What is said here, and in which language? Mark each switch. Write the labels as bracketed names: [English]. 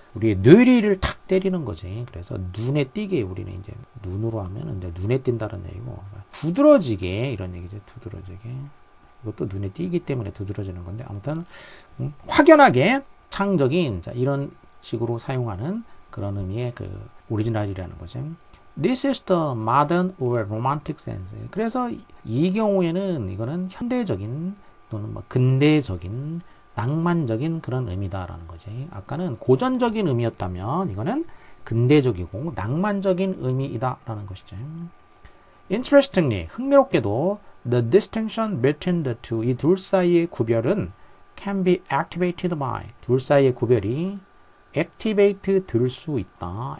[Korean] 우리의 뇌리를 탁 때리는 거지. 그래서 눈에 띄게 우리는 이제 눈으로 하면 이제 눈에 띈다는 얘기고 두드러지게 이런 얘기죠. 두드러지게. 이것도 눈에 띄기 때문에 두드러지는 건데 아무튼 확연하게 창적인 자, 이런 식으로 사용하는 그런 의미의 그 오리지널이라는 거죠. [English] This is the modern or romantic sense. [Korean] 그래서 이 경우에는 이거는 현대적인 또는 뭐 근대적인 낭만적인 그런 의미다라는 거지. 아까는 고전적인 의미였다면 이거는 근대적이고 낭만적인 의미이다라는 것이죠. [English] Interestingly, [Korean] 흥미롭게도 [English] the distinction between the two, [Korean] 이 둘 사이의 구별은 [English] can be activated by, [Korean] 둘 사이의 구별이 activate 될 수 있다.